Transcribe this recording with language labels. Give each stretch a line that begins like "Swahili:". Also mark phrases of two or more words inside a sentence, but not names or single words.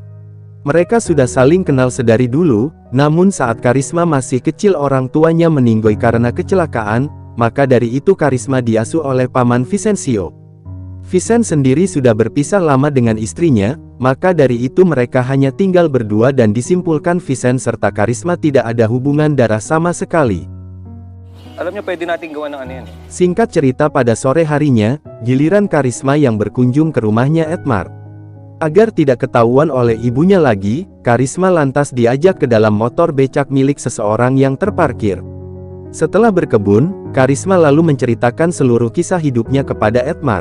Indonesian: Mereka sudah saling kenal sedari dulu, namun saat Karisma masih kecil orang tuanya meninggal karena kecelakaan, maka dari itu Karisma diasuh oleh paman Vicencio. Vincent sendiri sudah berpisah lama dengan istrinya, maka dari itu mereka hanya tinggal berdua dan disimpulkan Vincent serta Karisma tidak ada hubungan darah sama sekali.
Filipino: Alam niyo, pwede nating gawa ng ano yan.
Indonesian: Singkat cerita pada sore harinya, giliran Karisma yang berkunjung ke rumahnya Edmar. Agar tidak ketahuan oleh ibunya lagi, Karisma lantas diajak ke dalam motor becak milik seseorang yang terparkir. Setelah berkebun, Karisma lalu menceritakan seluruh kisah hidupnya kepada Edmar.